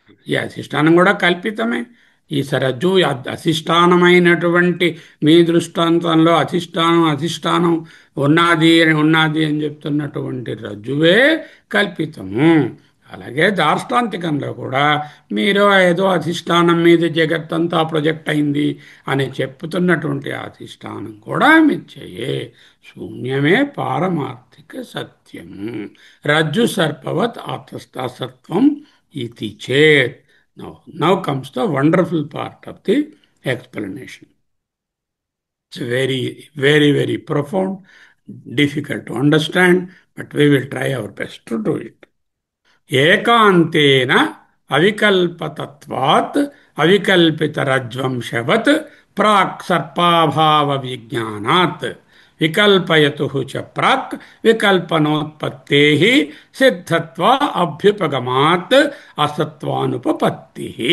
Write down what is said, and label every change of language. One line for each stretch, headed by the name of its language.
Telugu: ఈ అధిష్టానం కూడా కల్పితమే. ఈ సరజ్జు అధిష్టానమైనటువంటి మీ దృష్టాంతంలో అధిష్టానం ఉన్నది అని చెప్తున్నటువంటి రజ్జువే కల్పితము. అలాగే దార్ష్టాంతికంలో కూడా మీరు ఏదో అధిష్టానం మీద జగత్తంతా ప్రొజెక్ట్ అయింది అని చెప్పుతున్నటువంటి అధిష్టానం కూడా మిథ్యయే. శూన్యమే పారమార్థిక సత్యము.
Sanskrit: రజ్జు సర్పవత్ అసత్వం ఇది చేత్.
English: Now comes the wonderful part of the explanation. It's very, very, very profound, difficult to understand, but we will try our best to do it.
Sanskrit: ఏకాంతేన అవికల్పతత్వాత్ అవికల్పితరజ్వంశవత్ ప్రాక్ సర్పాభావ విజ్ఞానాత్ వికల్పయతు చ ప్రాక్ వికల్పనోత్పత్తే సిద్ధత్వ అభ్యుపగమాత్ అసత్వానుపపత్తి.